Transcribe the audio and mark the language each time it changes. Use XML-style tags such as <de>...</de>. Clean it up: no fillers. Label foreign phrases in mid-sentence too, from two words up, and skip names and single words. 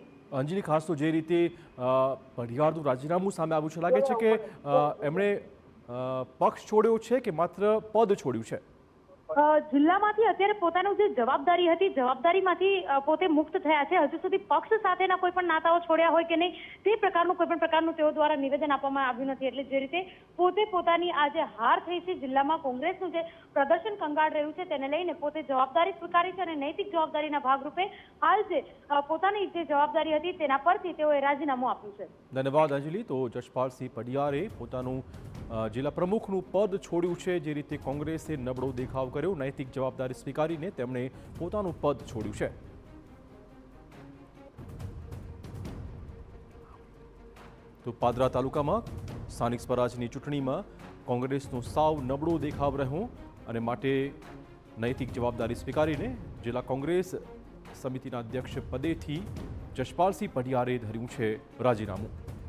<gu>અંજલિ, ખાસ તો જે રીતે પઢિયારનું રાજીનામું સામે આવ્યું છે, લાગે છે કે એમણે પક્ષ છોડ્યો છે કે માત્ર પદ છોડ્યું છે? જિલ્લામાંથી અત્યારે પોતાની જે જવાબદારી હતી જવાબદારીમાંથી પોતે મુક્ત થયા છે। હજુ સુધી પક્ષ સાથેના કોઈ પણ નાતાઓ છોડ્યા હોય કે નહીં તે પ્રકારનું કોઈ પણ પ્રકારનું તેઓ દ્વારા નિવેદન આપવામાં આવ્યું નથી। એટલે જે રીતે પોતે પોતાની આ જે હાર થઈ છે, જિલ્લામાં કોંગ્રેસનું જે પ્રદર્શન કંગાળ રહ્યું છે તેને લઈને પોતે જવાબદારી સ્વીકારી છે અને નૈતિક જવાબદારીના ભાગરૂપે હાલ જે પોતાની જે જવાબદારી હતી તેના પરથી તેઓએ રાજીનામું આપ્યું છે। ધન્યવાદ અંજલિ। તો જશપાલસિંહ પઢિયારે પોતાનું જિલા પ્રમુખનું પદ છોડ્યું છે। જે રીતે કોંગ્રેસે નબળો દેખાવ કર્યો, નૈતિક જવાબદારી સ્વીકારીને તેમણે પોતાનું પદ છોડ્યું છે। તો પાદરા તાલુકામાં સ્થાનિક સ્વરાજની ચૂંટણીમાં કોંગ્રેસનો સાવ નબળો દેખાવ રહ્યો અને માટે નૈતિક જવાબદારી સ્વીકારીને જિલ્લા કોંગ્રેસ સમિતિના અધ્યક્ષ પદેથી જશપાલસિંહ પઢિયારે ધર્યું છે રાજીનામું।</gu>